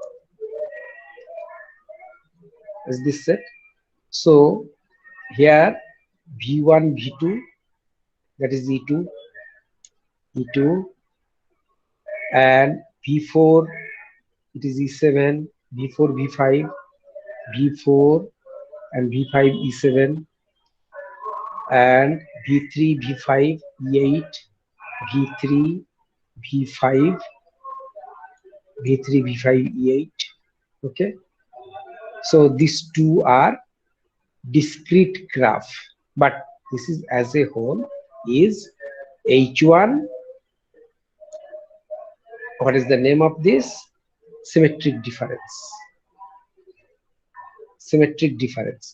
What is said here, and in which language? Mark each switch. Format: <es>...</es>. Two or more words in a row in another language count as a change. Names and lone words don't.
<en>Is this set? So here V1, V2, that is E2, E2, and V4, it is E7, V4, V5, V4, and V5, E7, and V3, V5, E8, V3, V5, V3, V5, E8. Okay. So these two are discrete graph, but this is as a whole is H1. What is the name of this? Symmetric difference. Symmetric difference.</en>